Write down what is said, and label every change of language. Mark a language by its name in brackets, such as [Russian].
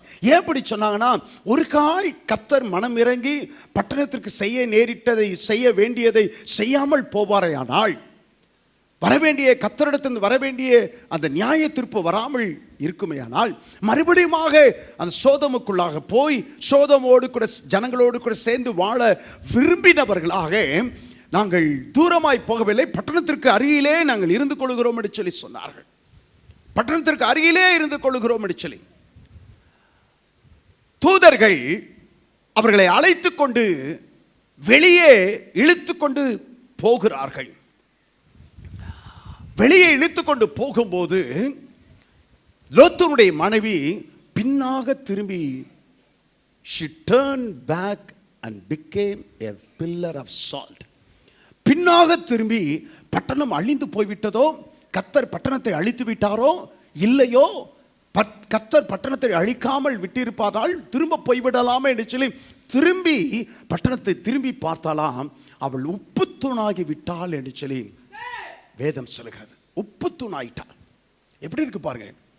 [Tamil] ஏன் இப்படி சொன்னாங்கன்னா, ஒரு கால் கர்த்தர் மனம் இறங்கி பட்டணத்திற்கு செய்ய நேரிட்டதை, செய்ய வேண்டியதை செய்யாமல் போவாரையானால், வரவேண்டிய கர்த்தரிடத்திலிருந்து வரவேண்டிய அந்த நியாய தீர்ப்பு வராமல் இருக்குமேயானால், மறுபடியும் அந்த சோதமுக்குள்ளாக போய் சோதமோடு கூட ஜனங்களோடு கூட சேர்ந்து வாழ விரும்பினவர்களாக நாங்கள் தூரமாய் போகவில்லை, பட்டணத்திற்கு அருகிலே நாங்கள் இருந்து கொள்கிறோம் என்று சொல்லி சொன்னார்கள். பட்டணத்திற்கு அருகிலே இருந்து கொள்கிறோம் என்று சொல்லி தூதர்கள் அவர்களை அழைத்து கொண்டு வெளியே இழுத்து கொண்டு போகிறார்கள். வெளியே இழுத்து கொண்டு போகும்போது லோத்துனுடைய மனைவி பின்னாக திரும்பி, [English] she turned back and became a pillar of salt. [Tamil] பின்னாக திரும்பி, பட்டணம் அழிந்து போய்விட்டதோ, கர்த்தர் பட்டணத்தை அழித்து விட்டாரோ இல்லையோ, கர்த்தர் பட்டணத்தை அழிக்காமல் விட்டிருப்பாதால் திரும்ப போய்விடலாமே என்று சொல்லி திரும்பி பட்டணத்தை திரும்பி பார்த்தாலாம், அவள் உப்பு தூணாகி விட்டாள் என்று சொல்லி வேதம் சொல்லுகிறது. உப்பு தூணாயிட்டாள். எப்படி இருக்கு பாருங்க.